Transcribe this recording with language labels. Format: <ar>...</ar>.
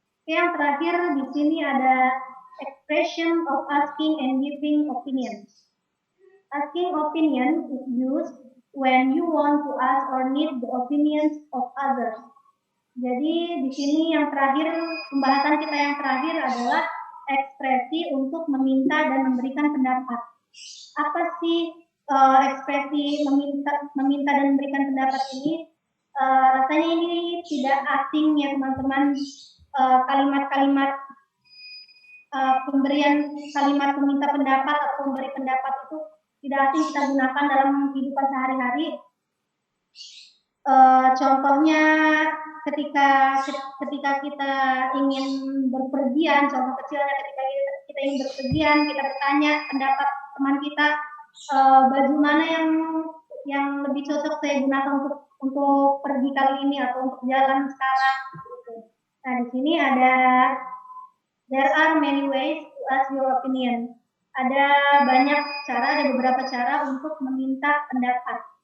<id>Yang terakhir di sini ada</id> <en>expression of asking and giving opinions. Asking opinion is used when you want to ask or need the opinions of others.</en> <id>Jadi di sini yang terakhir, pembahasan kita yang terakhir adalah ekspresi untuk meminta dan memberikan pendapat. Apa sih ekspresi meminta dan memberikan pendapat ini? Rasanya ini tidak asing ya teman-teman. Kalimat-kalimat pemberian kalimat meminta pendapat atau memberi pendapat itu tidak asing kita gunakan dalam kehidupan sehari-hari. Contohnya ketika kita ingin berpergian, contoh kecilnya ketika kita ingin berpergian, kita bertanya pendapat teman kita, baju mana yang lebih cocok saya gunakan untuk pergi kali ini atau untuk jalan sekarang. Gitu. Nah di sini</id> <en>there are many ways to ask your opinion.</en> <id>Ada banyak cara, ada beberapa cara untuk meminta pendapat.</id>